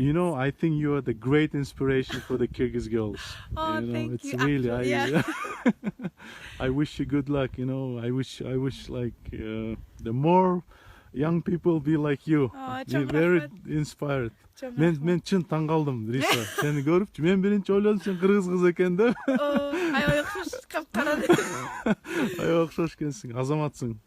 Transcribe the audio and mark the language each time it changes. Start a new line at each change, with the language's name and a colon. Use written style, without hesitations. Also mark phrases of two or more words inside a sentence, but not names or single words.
English: You know, I think you are the great inspiration for the Kyrgyz girls. Oh, you know, thank it's you. really, Actually, yeah. I wish you good luck. You know, I wish like the more young people be like you. Oh, Be
Turkish: çok
English: very
Kyrgyz: rahmat.
English: inspired.
Turkish: Çok
Kyrgyz: Men rahmat. чын таң калдым, Риса. Сени көрүпчү, мен биринчи ойлодум сен кыргыз кыз экен деп. Ай, окшош, капкара. Ай, окшош экенсиң, азаматсың.